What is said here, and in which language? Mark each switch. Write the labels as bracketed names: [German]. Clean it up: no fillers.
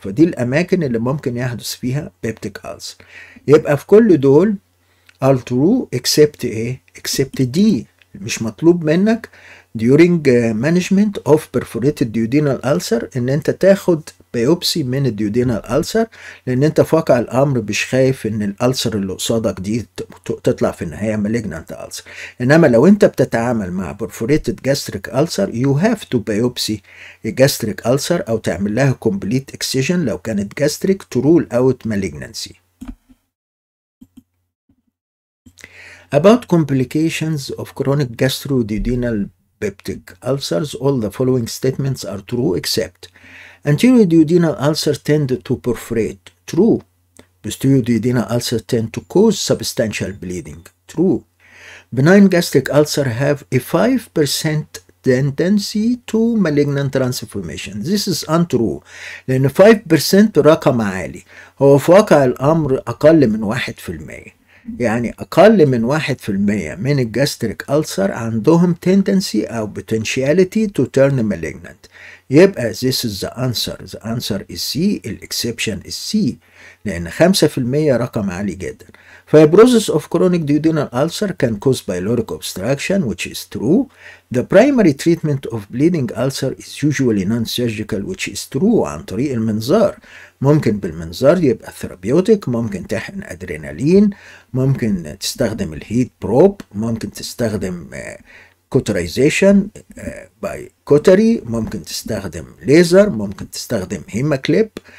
[Arabic] فدي الأماكن اللي ممكن يحدث فيها بيبتيك ألسر. يبقى في كل دول [English] all true except [Arabic] ايه؟ except دي. مش مطلوب منك [English] during management of perforated duodenal ulcer [Arabic] ان انت تاخد بيوبسي من الديودينال ulcer، لان انت في واقع الامر مش خايف ان الالسر اللي قصادك دي تطلع في النهايه [English] malignant ulcer. [Arabic] انما لو انت بتتعامل مع [English] perforated gastric ulcer you have to biopsy a gastric ulcer [Arabic] او تعمل لها [English] complete excision [Arabic] لو كانت [English] gastric to rule out malignancy. About complications of chronic gastroduodenal peptic ulcers, all the following statements are true except anterior duodenal ulcer tend to perforate. True. Posterior duodenal ulcer tend to cause substantial bleeding. True. Benign gastric ulcer have a 5% tendency to malignant transformation. This is untrue. [Arabic] لأن 5% رقم عالي، هو في واقع الأمر أقل من 1%. يعني أقل من 1% من الجاستريك ألسر عندهم tendency أو [English] potentiality to turn malignant. يبقى this is the answer. The answer is C. الexception is C. [Arabic] لأن 5% رقم عالي جدا. [English] Fibrosis of chronic duodenal ulcer can cause pyloric obstruction, which is true. The primary treatment of bleeding ulcer is usually non-surgical, which is true. [Arabic] عن طريق المنظار. ممكن بالمنظار يبقى ثيرابيوتيك، ممكن تحقن ادرينالين، ممكن تستخدم الهيت بروب، ممكن تستخدم كوترايزيشن باي كوتري، ممكن تستخدم ليزر، ممكن تستخدم هيماكليب.